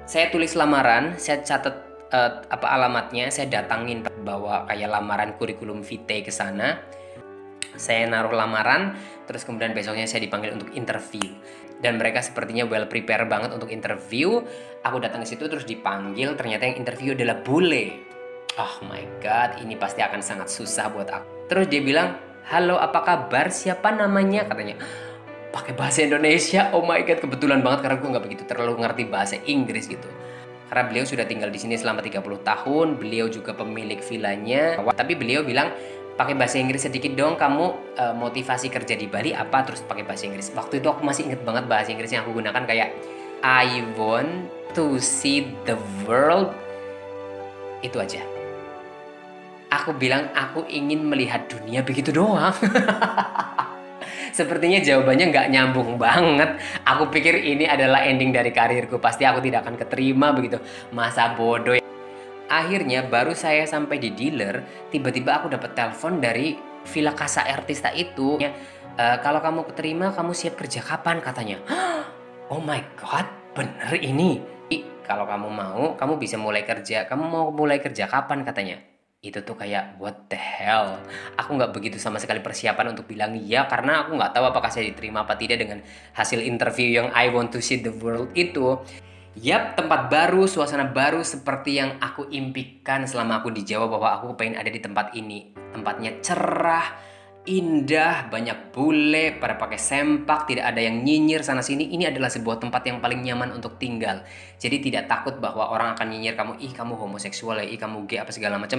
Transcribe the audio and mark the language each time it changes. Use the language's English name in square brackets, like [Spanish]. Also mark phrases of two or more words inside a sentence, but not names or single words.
[Indonesian] Saya tulis lamaran, saya catat apa alamatnya, saya datangin bawa kayak lamaran kurikulum vitae ke sana. Saya naruh lamaran, terus kemudian besoknya saya dipanggil untuk interview. Dan mereka sepertinya [English] well prepare [Indonesian] banget untuk interview. Aku datang ke situ terus dipanggil, ternyata yang interview adalah bule. [English] Oh my god, [Indonesian] ini pasti akan sangat susah buat aku. Terus dia bilang, halo apa kabar, siapa namanya, katanya. Pakai bahasa Indonesia, [English] oh my god, [Indonesian] kebetulan banget karena gue nggak begitu terlalu ngerti bahasa Inggris gitu. Karena beliau sudah tinggal di sini selama 30 tahun, beliau juga pemilik villanya. Tapi beliau bilang, pakai bahasa Inggris sedikit dong, kamu motivasi kerja di Bali apa, terus pakai bahasa Inggris. Waktu itu aku masih inget banget bahasa Inggris yang aku gunakan kayak [English] I want to see the world. [Indonesian] Itu aja. Aku bilang aku ingin melihat dunia, begitu doang. Sepertinya jawabannya nggak nyambung banget. Aku pikir ini adalah ending dari karirku. Pasti aku tidak akan keterima begitu. Masa bodoh. Akhirnya baru saya sampai di dealer, tiba-tiba aku dapat telepon dari Villa Casa Artista itu. Kalau kamu keterima, kamu siap kerja kapan, katanya. [English] Oh my god, [Indonesian] bener ini. Kalau kamu mau, kamu bisa mulai kerja. Kamu mau mulai kerja kapan, katanya. Itu tuh kayak [English] what the hell. [Indonesian] Aku nggak begitu sama sekali persiapan untuk bilang iya, karena aku nggak tahu apakah saya diterima apa tidak dengan hasil interview yang [English] I want to see the world [Indonesian] itu. Yap, tempat baru, suasana baru seperti yang aku impikan selama aku di Jawa, bahwa aku pengen ada di tempat ini. Tempatnya cerah, indah, banyak bule, pada pakai sempak, tidak ada yang nyinyir sana sini. Ini adalah sebuah tempat yang paling nyaman untuk tinggal. Jadi tidak takut bahwa orang akan nyinyir kamu, ih kamu homoseksual ya, ih kamu gay apa segala macam.